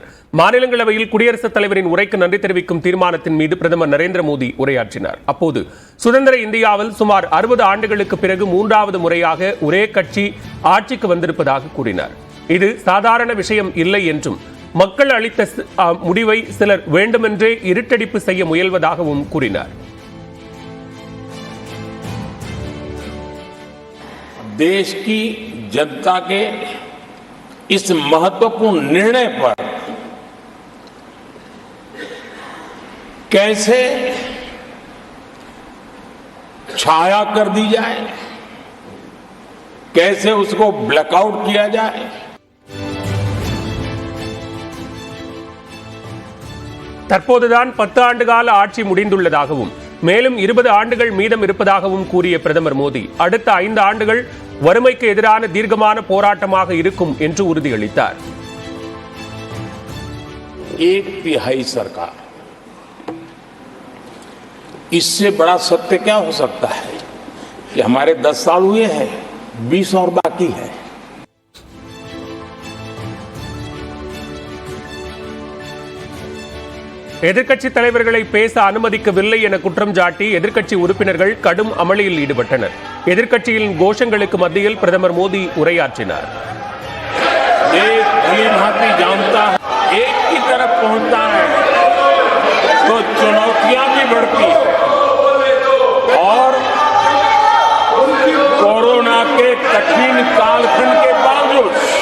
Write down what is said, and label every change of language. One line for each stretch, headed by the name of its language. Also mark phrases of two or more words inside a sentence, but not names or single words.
Tamil: மாநிலங்களவையில் குடியரசுத் தலைவரின் உரைக்கு நன்றி தெரிவிக்கும் தீர்மானத்தின் மீது பிரதமர் நரேந்திர மோடி உரையாற்றினார். அப்போது சுதந்திர இந்தியாவில் சுமார் 60 ஆண்டுகளுக்கு பிறகு 3வது முறையாக ஒரே கட்சி ஆட்சிக்கு வந்திருப்பதாக கூறினார். இது சாதாரண விஷயம் இல்லை என்றும் மக்கள் அளித்த முடிவை சிலர் வேண்டுமென்றே இருட்டடிப்பு செய்ய முயல்வதாகவும் கூறினார்.
Hindi: देश की जनता के इस महत्वपूर्ण निर्णय पर कैसे छाया कर दी जाए, कैसे उसको ब्लैकआउट किया जाए,
Tamil: தற்போதுதான் 10 ஆண்டுகால ஆட்சி முடிந்துள்ளதாகவும் மேலும் 20 ஆண்டுகள் மீதம் இருப்பதாகவும் கூறிய பிரதமர் மோடி அடுத்த 5 ஆண்டுகள் வறுமைக்கு எதிரான தீர்க்கமான போராட்டமாக இருக்கும் என்று உறுதியளித்தார்.
Hindi: 1/3 सरकार, इससे बड़ा सत्य क्या हो सकता है कि हमारे 10 साल हुए हैं, 20 और बाकी है.
Tamil: எதிர்க்கட்சி தலைவர்களை பேச அனுமதிக்கவில்லை என குற்றம் சாட்டி எதிர்க்கட்சி உறுப்பினர்கள் கடும் அமளியில் ஈடுபட்டனர். எதிர்க்கட்சியின் கோஷங்களுக்கு மத்தியில் பிரதமர் மோடி உரையாற்றினார்.
Hindi: एक की तरफ पहुंचता है तो चुनौतियां भी बढ़ती और कोरोना के कठिन कालखंड के बावजूद